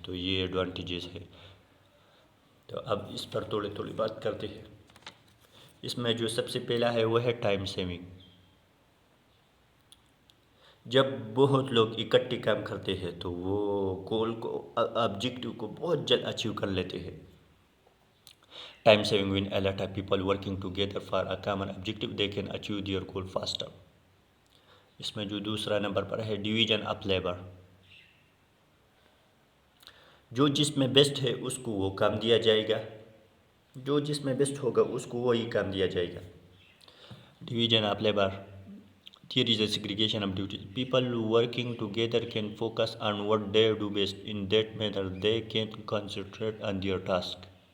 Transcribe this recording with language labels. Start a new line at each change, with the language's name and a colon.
Hindi: तो ये एडवांटेजेस है। तो अब इस पर थोड़ी थोड़ी बात करते हैं। इसमें जो सबसे पहला है वो है टाइम सेविंग। जब बहुत लोग इकट्ठे काम करते हैं तो वो गोल को, ऑब्जेक्टिव को बहुत जल्द अचीव कर लेते हैं।
English: Time saving when a lot of people working together for a common objective, they can achieve their goal faster.
Hindi: इसमें जो दूसरा नंबर पर है डिवीजन ऑफ लेबर। जो जिसमें बेस्ट है उसको वो काम दिया जाएगा, जो जिसमें बेस्ट होगा उसको वही काम दिया जाएगा।
English: Division of labour, here is a segregation of duties. People working together can focus on what they do best. In that manner they can concentrate on their task.